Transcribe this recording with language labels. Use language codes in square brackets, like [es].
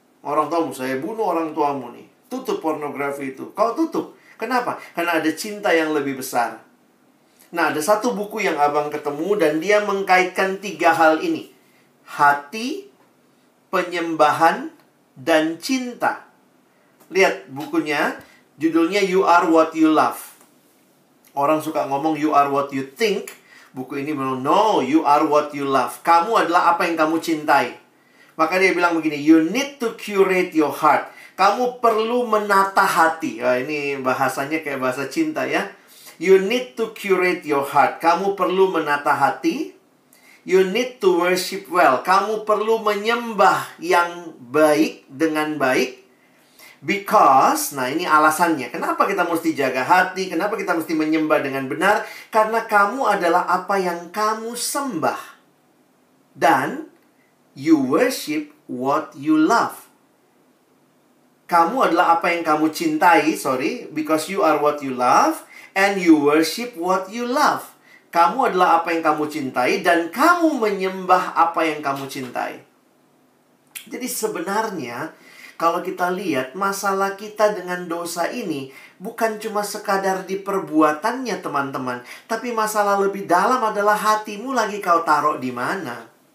[id] Orang tuamu, saya bunuh orang tuamu nih. Tutup pornografi itu. Kau tutup. Kenapa? Karena ada cinta yang lebih besar. Nah, ada satu buku yang abang ketemu dan dia mengkaitkan 3 hal ini. Hati, penyembahan, dan cinta. Lihat bukunya, judulnya You Are What You Love. Orang suka ngomong [en] you are what you think. [id] Buku ini bilang, [en] no, you are what you love. [id] Kamu adalah apa yang kamu cintai. Maka dia bilang begini, [en] you need to curate your heart. [id] Kamu perlu menata hati. Wah, ini bahasanya kayak bahasa cinta ya. [en] You need to curate your heart. [id] Kamu perlu menata hati. [en] You need to worship well. [id] Kamu perlu menyembah yang baik dengan baik. [en] Because, [id] nah ini alasannya. Kenapa kita mesti jaga hati? Kenapa kita mesti menyembah dengan benar? Karena kamu adalah apa yang kamu sembah. [en] Dan you worship what you love. [id] Kamu adalah apa yang kamu cintai. [en] Because you are what you love. And you worship what you love. [id] Kamu adalah apa yang kamu cintai dan kamu menyembah apa yang kamu cintai. Jadi sebenarnya kalau kita lihat masalah kita dengan dosa ini bukan cuma sekadar di perbuatannya teman-teman, tapi masalah lebih dalam adalah hatimu lagi kau taruh di mana.